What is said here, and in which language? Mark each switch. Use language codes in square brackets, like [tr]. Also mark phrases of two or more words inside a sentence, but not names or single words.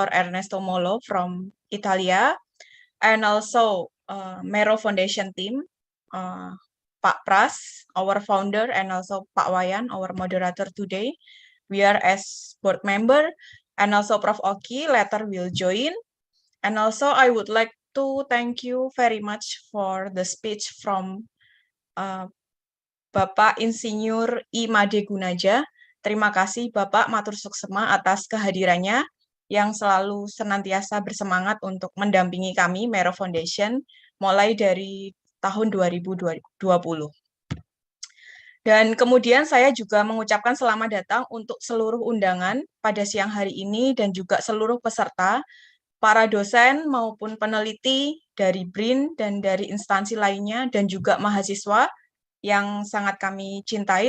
[en] Ernesto Mollo from Italia, and also MERO Foundation team, Pak Pras, our founder, and also Pak Wayan, our moderator today. We are as board member, and also Prof. Ocky later will join. And also I would like to thank you very much for the speech from [id] Bapak Insinyur [en] I. Made Gunaja. [id] Terima kasih Bapak [ban] matur suksema [id] atas kehadirannya yang selalu senantiasa bersemangat untuk mendampingi kami MERO Foundation mulai dari tahun 2020. Dan kemudian saya juga mengucapkan selamat datang untuk seluruh undangan pada siang hari ini dan juga seluruh peserta, para dosen maupun peneliti dari BRIN dan dari instansi lainnya dan juga mahasiswa yang sangat kami cintai.